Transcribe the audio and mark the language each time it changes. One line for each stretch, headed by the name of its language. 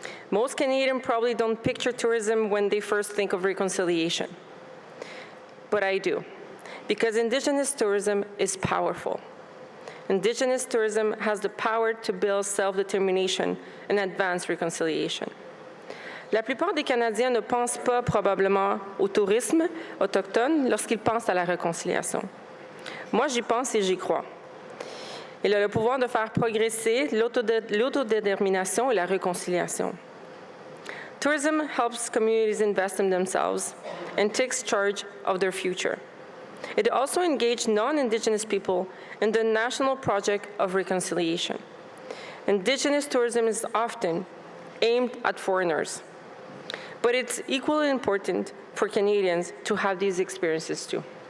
English: Most Canadians probably don't picture tourism when they first think of reconciliation. But I do, because Indigenous tourism is powerful. Indigenous tourism has the power to build self-determination and advance reconciliation.
French: La plupart des Canadiens ne pensent pas probablement au tourisme autochtone lorsqu'ils pensent à la réconciliation. Moi, j'y pense et j'y crois. Il a le pouvoir de faire progresser l'autodétermination et la réconciliation.
English: Tourism helps communities invest in themselves and takes charge of their future. It also engaged non-Indigenous people in the national project of reconciliation. Indigenous tourism is often aimed at foreigners, but it's equally important for Canadians to have these experiences too.